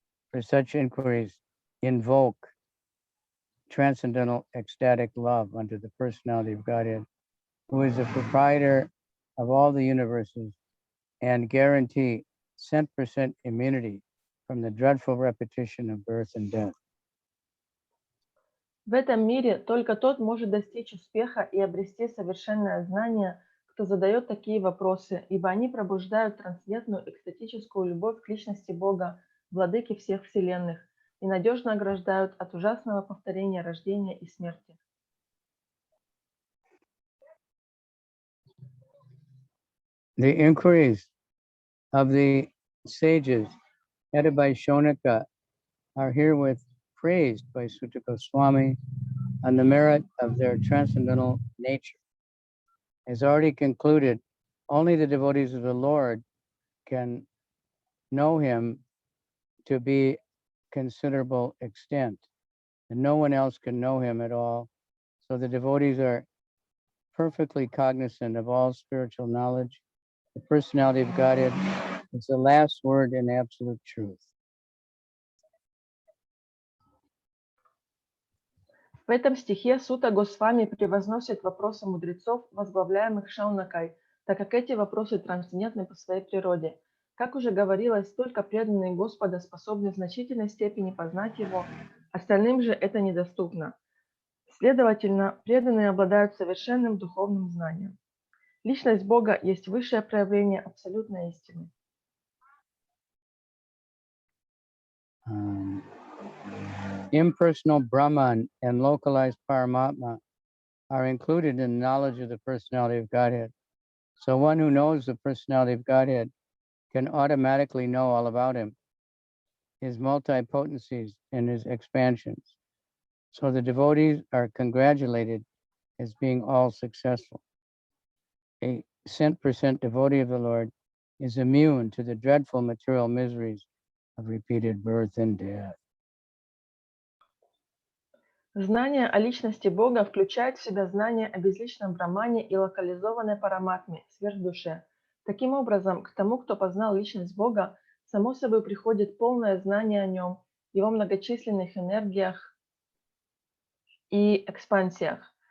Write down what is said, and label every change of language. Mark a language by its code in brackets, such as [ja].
[en] For such inquiries invoke transcendental ecstatic love unto the personality of Godhead, who is the proprietor of all the universes and guarantee 100% immunity from the dreadful repetition of birth and death. [ru] В этом мире только тот может достичь успеха и обрести совершенное знание, кто задает такие вопросы, ибо они пробуждают трансцендентную экстатическую любовь к личности Бога, владыки всех вселенных, и надежно ограждают от ужасного повторения рождения и смерти. [en] The inquiries of the sages headed by Shonaka are herewith praised by Sutta Swami on the merit of their transcendental nature. As already concluded, only the devotees of the Lord can know him to be considerable extent, and no one else can know him at all. So the devotees are perfectly cognizant of all spiritual knowledge. The personality of Godhead is the last word in absolute truth. [ru] В этом стихе Сутта Госвами превозносит вопросы мудрецов, возглавляемых Шаунакой, так как эти вопросы трансцендентны по своей природе. Как уже говорилось, только преданные Господа способны в значительной степени познать Его, остальным же это недоступно. Следовательно, преданные обладают совершенным духовным знанием. Личность Бога есть высшее проявление абсолютной истины. [en] Impersonal Brahman and localized Paramatma are included in knowledge of the personality of Godhead. So one who knows the personality of Godhead can automatically know all about him, his multi-potencies and his expansions. So the devotees are congratulated as being all successful. A 100% devotee of the Lord is immune to the dreadful material miseries of repeated birth and death. [ru] Знание о личности Бога включает в себя знание о безличном Брахмане и локализованной параматме, сверхдуше. Таким образом, к тому, кто познал личность Бога, само собой приходит полное знание о нем, его многочисленных энергиях и экспансиях.